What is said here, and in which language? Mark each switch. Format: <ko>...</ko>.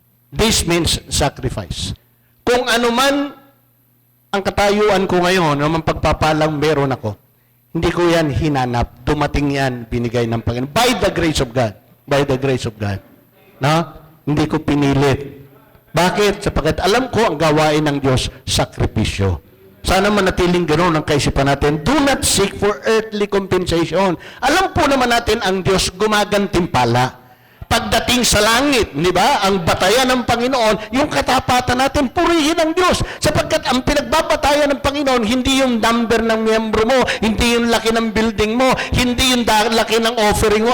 <en>This means sacrifice.</en> <tl>Kung ano man ang katayuan ko ngayon, naman pagpapalang meron ako, hindi ko yan hinanap. Dumating yan, binigay ng Panginoon.</tl> <en>By the grace of God.</en> <tl>By the grace of God. No? Hindi ko pinilit. Bakit? Sapagkat alam ko ang gawain ng Diyos, sakripisyo. Sana manatiling ganoon ang kaisipan natin.</tl> <en>Do not seek for earthly compensation.</en> <tl>Alam po naman natin ang Diyos gumagantimpala. Pagdating sa langit, di ba? Ang batayan ng Panginoon, yung katapatan natin, purihin ang Diyos. Sapagkat ang pinagbabatayan ng Panginoon, hindi yung number ng miyembro mo, hindi yung laki ng building mo, hindi yung laki ng offering mo.</tl>